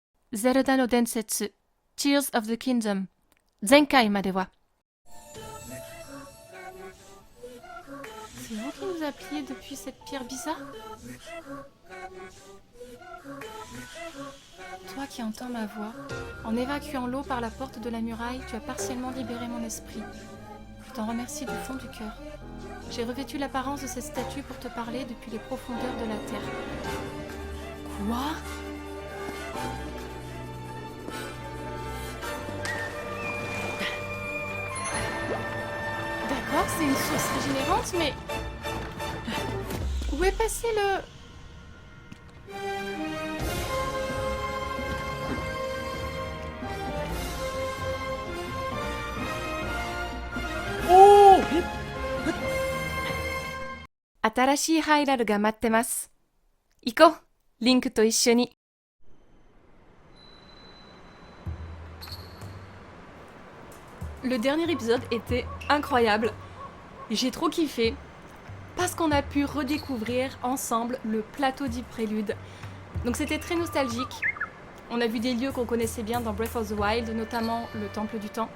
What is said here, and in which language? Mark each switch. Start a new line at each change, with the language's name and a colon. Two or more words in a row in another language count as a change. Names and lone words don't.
Japanese: ゼルダの伝説 Tears of the Kingdom 前回までは
French: C'est vous qui nous appeliez depuis cette pierre bizarre? Toi qui entends ma voix, en évacuant l'eau par la porte de la muraille, tu as partiellement libéré mon esprit. Je t'en remercie du fond du cœur. J'ai revêtu l'apparence de cette statue pour te parler depuis les profondeurs de la terre. Quoi? D'accord, c'est une source régénérante, mais... Où est passé le... Oh!
Japanese: 新しいハイラルが待ってます。行こう、リンクと一緒に。
French: Le dernier épisode était incroyable. J'ai trop kiffé parce qu'on a pu redécouvrir ensemble le plateau du prélude. Donc c'était très nostalgique. On a vu des lieux qu'on connaissait bien dans Breath of the Wild, notamment le Temple du Temps.